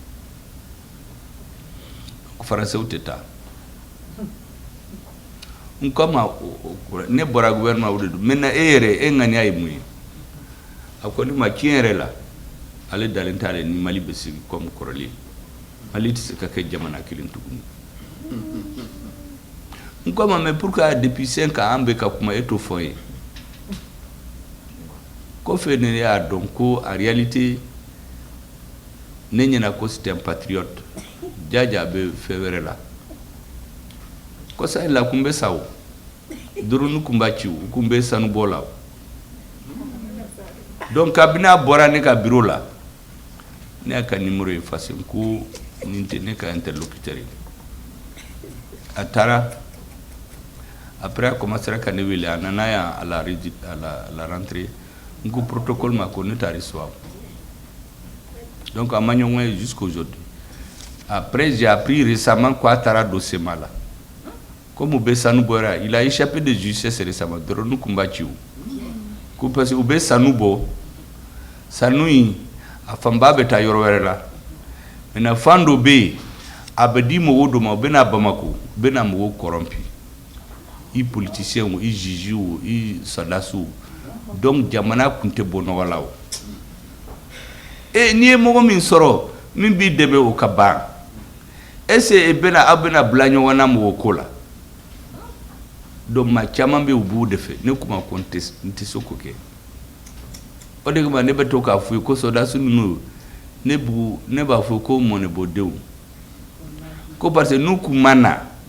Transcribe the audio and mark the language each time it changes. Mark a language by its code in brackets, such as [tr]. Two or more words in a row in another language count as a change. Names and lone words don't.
[bm] Français tɛ taa n ko ma ne bɔra gouvernement o de don maintenant e yɛrɛ e ŋaniya ye mun ye a ko ni ma tiɲɛ yɛrɛ la ale dalen t'ale ni Mali bɛ sigi comme kɔrɔlen Mali tɛ se ka kɛ jamana kelen tuguni n ko ma [fr] mais pourquoi depuis 5 ans [bm] an bɛ ka kuma e t'o fɔ n ye kɔfɛ ne y'a dɔn ko [fr] en réalité [bm] ne ɲɛna ko [fr] c'était un patriote [bm] jaja bɛ fɛn wɛrɛ la ko sa la kun bɛ sa o drone kun b'a ci o kun bɛ sanubɔ la o donc kabini a bɔra ne ka bureau la ne y'a ka [fr] numéro effacé [bm] ko nin tɛ ne ka interlocuteur ye a taara après a commencé ka ne wele a nana yan [fr] à la rentrée [bm] n ko protocole ma ko ne t'a recevoir donc a ma ɲɔgɔn ye jusqu'aujourd'hui [fr] après j'ai appris récemment [bm] ko a taara dossier ma la comme u bɛ sanu bɔra [fr] il a échappé de justice récemment [bm] drone kun b'a ci o ko [fr] parce que [bm] u bɛ sanu bɔ sanu in a fanba bɛ taa yɔrɔ wɛrɛ la maintenant fan dɔ bɛ yen a bɛ di mɔgɔw dɔ ma u bɛ na Bamako u bɛ na mɔgɔw corrompu i politiciens i juges i soldats donc jamana kun tɛ bɔ nɔgɔ la o n'i ye mɔgɔ min sɔrɔ min b'i dɛmɛ o ka ban [fr] est-ce que [bm] aw bɛna bila ɲɔgɔn na mɔgɔ ko la donc maa caman bɛ yen u b'u de fɛ ne kuma ko n tɛ se k'o kɛ o de kama ne bɛ to k'a fɔ ko soldats ninnu ne b'a fɔ ko mɔnɛbɔdenw ko [fr] parce que [bm] n'u kun ma na